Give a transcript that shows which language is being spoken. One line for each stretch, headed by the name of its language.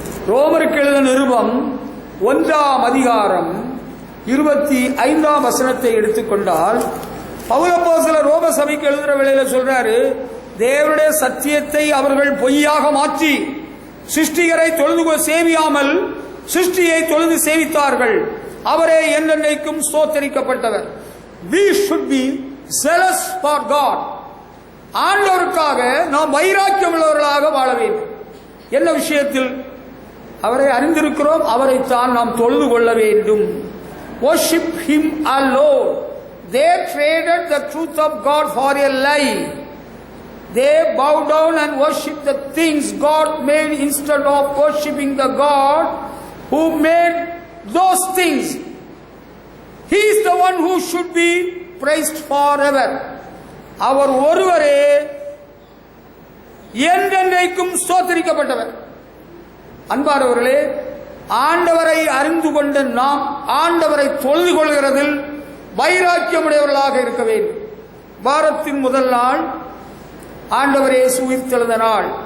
Tamil: ரோமருக்கு எழுதின நிருபம் 1ஆம் அதிகாரம் 25ஆம் வசனத்தை எடுத்துக்கொண்டால், பவுலப்போஸ்தலர் ரோம சபைக்கு எழுதுற வேளையில சொல்றாரு, தேவனுடைய சத்தியத்தை அவர்கள் பொய்யாக மாற்றி சிருஷ்டிகரை தொழுது சேவியாமல் சிருஷ்டியை தொழுது சேவித்தார்கள். அவரே என்றென்றைக்கும் ஸ்தோத்தரிக்கப்பட்டவர்.
English: We should be zealous for God.
Tamil: ஆண்டவருக்காக நாம் வைராக்கியம் உள்ளவர்களாக வாழ வேண்டும். என்ன விஷயத்தில்? அவரை அறிந்திருக்கிறோம், அவரைத்தான் நாம் தொழுது கொள்ள வேண்டும்.
English: Worship Him alone. They traded the truth of God for a lie. They bowed down and worshipped the things God made instead of worshipping the God who made those things. He is the one who should be praised forever.
Tamil: அவர் ஒருவரே என்றென்றைக்கும் ஸ்தோத்திரிக்கப்பட்டவர். அன்பானவர்களே, ஆண்டவரை அறிந்து கொண்ட நாம் ஆண்டவரை தொழுது கொள்கிறதில் வைராக்கியமுடையவர்களாக இருக்க வேண்டும். வாரத்தின் முதல் நாள் ஆண்டவர் இயேசு உயிர்த்தெழுந்த நாள்.